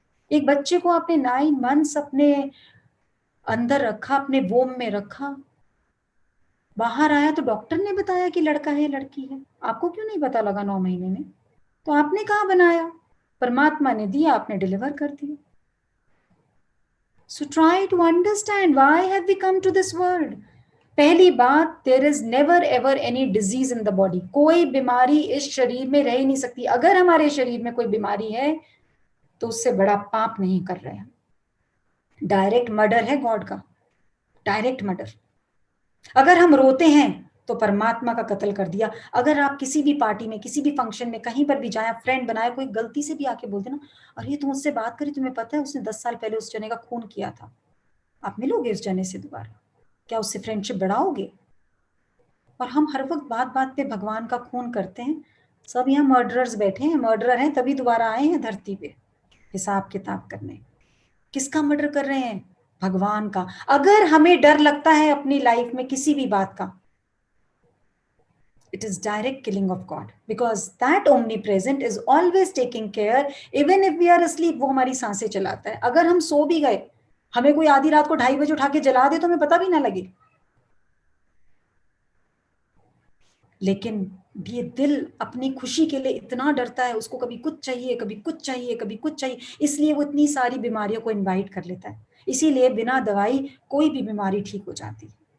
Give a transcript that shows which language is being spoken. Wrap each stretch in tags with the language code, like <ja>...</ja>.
<hi>एक बच्चे को आपने 9 months अपने अंदर रखा, अपने वोम में रखा, बाहर आया तो डॉक्टर ने बताया कि लड़का है लड़की है, आपको क्यों नहीं पता लगा 9 महीने में? तो आपने कहाँ बनाया? परमात्मा ने दिया, आपने डिलीवर कर दिया।</hi> <en>So try to understand why have we come to this world.</en> <hi>पहली बात,</hi> <en>there is never ever any disease in the body.</en> <hi>कोई बीमारी इस शरीर में रह ही नहीं सकती। अगर हमारे शरीर में कोई बीमारी है तो उससे बड़ा पाप नहीं कर रहे हैं। डायरेक्ट मर्डर है गॉड का, डायरेक्ट मर्डर। अगर हम रोते हैं तो परमात्मा का कत्ल कर दिया। अगर आप किसी भी पार्टी में, किसी भी फंक्शन में, कहीं पर भी जाए, फ्रेंड बनाए, कोई गलती से भी आके बोलते ना, अरे तुम उससे बात करी, तुम्हें पता है उसने 10 साल पहले उस जने का खून किया था, आप मिलोगे उस जने से दोबारा? क्या उससे फ्रेंडशिप बढ़ाओगे? और हम हर वक्त बात बात पे भगवान का खून करते हैं। सब यहाँ मर्डरर्स बैठे हैं, मर्डरर हैं तभी दोबारा आए हैं धरती पे हिसाब किताब करने। किसका मर्डर कर रहे हैं? भगवान का। अगर हमें डर लगता है अपनी लाइफ में किसी भी बात का,</hi> <en>it is direct killing of God, because that omnipresent is always taking care even if we are asleep.</en> <hi>वो हमारी सांसें चलाता है। अगर हम सो भी गए, हमें कोई आधी रात को 2:30 बजे उठा के जला दे तो हमें पता भी ना लगे। लेकिन ये दिल अपनी खुशी के लिए इतना डरता है, उसको कभी कुछ चाहिए, कभी कुछ चाहिए, कभी कुछ चाहिए, इसलिए वो इतनी सारी बीमारियों को इनवाइट कर लेता है। इसीलिए बिना दवाई कोई भी बीमारी ठीक हो जाती है।</hi>